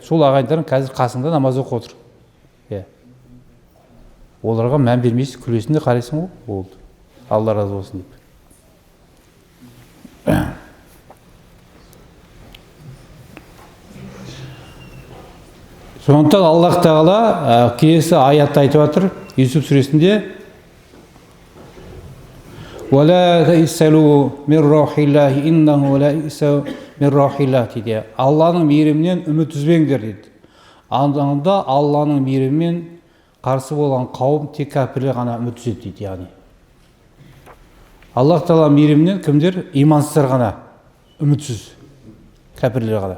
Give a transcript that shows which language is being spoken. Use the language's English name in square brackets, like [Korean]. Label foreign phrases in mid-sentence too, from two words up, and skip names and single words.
[Kazakh] Сол ағайындарың қазір қасыңда намаз оқып отыр. Оларға мән бермейсің, күлесің де қарайсың ғой, болды. Алла разы болсын деп. Сондықтан Аллах Тағала келесі аятта айтып жатыр, Юсуф сүресінде: [Arabic] «ولا تيأسوا من روح الله إنه لا ييأس من روح الله» дейді. [Kazakh] Алланың мейірімінен үміт үзбеңдер дейді. Анда Алланың мейірімінен қарсы болған қауым тек кәпірлер ғана үміт үзеді дейді. Яғни Аллах Тағала мейірімінен кімдер? Имансыздар ғана үмітсіз, кәпірлер ғана.